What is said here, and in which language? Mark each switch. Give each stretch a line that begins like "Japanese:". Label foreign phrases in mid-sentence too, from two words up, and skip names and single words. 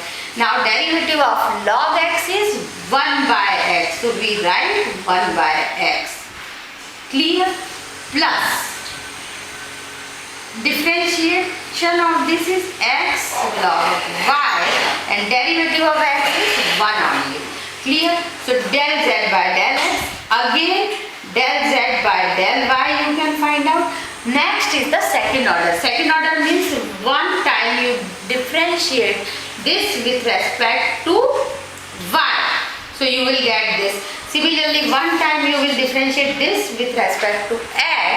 English: Now derivative of log x is 1 by x, so we write 1 by x. Clear? Plus differentiation of this is x log y and derivative of x is 1 only. Clear? So del z by del x, again del z by del y you can find out. Next is the second order. Second order means one time you differentiate this with respect to y. So you will get this. Similarly, one time you will differentiate this with respect to x.